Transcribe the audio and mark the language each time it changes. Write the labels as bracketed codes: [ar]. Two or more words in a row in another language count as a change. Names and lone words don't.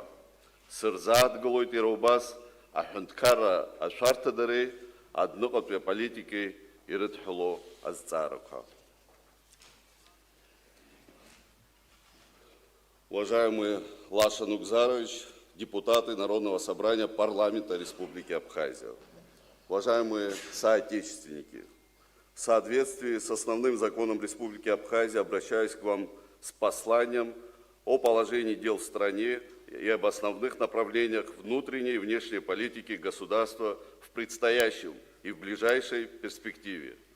[ab] Сырзааҭгылоит иара убас аҳәынҭқарра ашәарҭадареи, адныҟатәи аполитикеи ирыдҳәалоу азҵаарақәа. [ru] Уважаемый Лаша Нугзарович, депутаты Народного собрания парламента Республики Абхазия, уважаемые соотечественники, в соответствии с основным законом Республики Абхазия обращаюсь к вам с посланием о положении дел в стране и об основных направлениях внутренней и внешней политики государства в предстоящем и в ближайшей перспективе.